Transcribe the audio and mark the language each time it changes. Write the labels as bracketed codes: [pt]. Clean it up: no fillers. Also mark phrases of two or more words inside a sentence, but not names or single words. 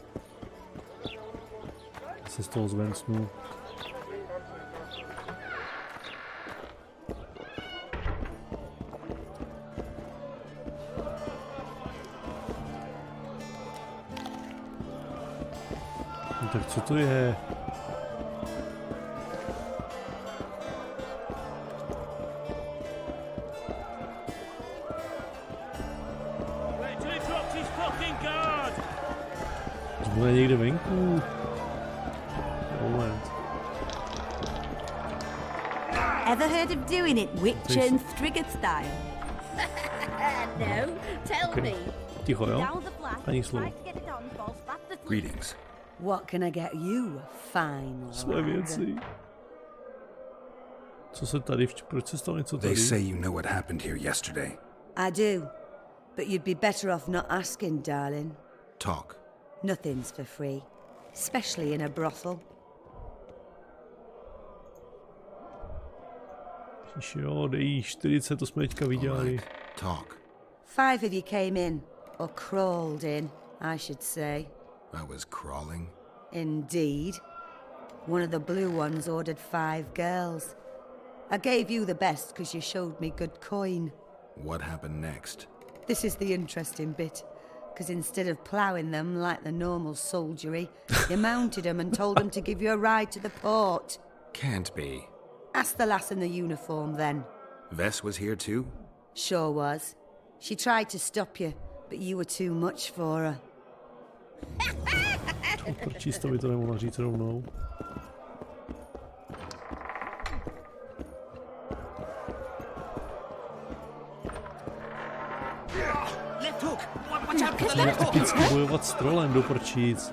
[cs] Já se z toho zvencnu. No tak co to je? To bude někde venku. Moment. [en] Ever heard of doing it Witcher and Striggett style? No, tell me. [cs] Ticho, jo? Ani slovo. [en] Greetings. What can I get you, fine [cs] Své věci. Co se tady, proč se stalo něco tady? [en] They say you know what happened here yesterday. I do, but you'd be better off not asking, darling. Talk. Nothing's for free, especially in a brothel. [cs] Jo, dej 40, to jsme teďka viděli. [en] Talk. 5 of you came in, or crawled in, I should say. I was crawling? Indeed. One of the blue ones ordered 5 girls. I gave you the best because you showed me good coin. What happened next? This is the interesting bit. Because instead of ploughing them like the normal soldiery, you mounted them and told them to give you a ride to the port. Can't be. Ask the lass in the uniform then. Vess was here too? Sure was. She tried to stop you, but you were too much for her. [cs] Proč to by to nemohla říct rovnou? Musíme typicky bojovat s trolem do prčíc.